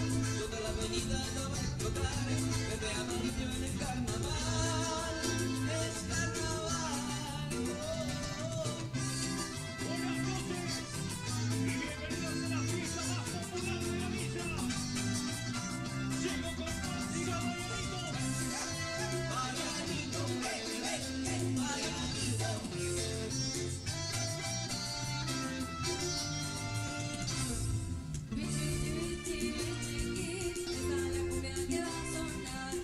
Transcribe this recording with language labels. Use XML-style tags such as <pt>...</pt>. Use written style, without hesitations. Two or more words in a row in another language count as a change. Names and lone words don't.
<es>Toda la avenida ya va a explotar, verde amarillo en el carnaval. Es carnaval. Buenas noches y bienvenidos a la fiesta más popular de la villa. Llego con música Baianitos. Baianito, Baianito. Bichi, bichi, bichi, esa es la cumbia que va a sonar.</es>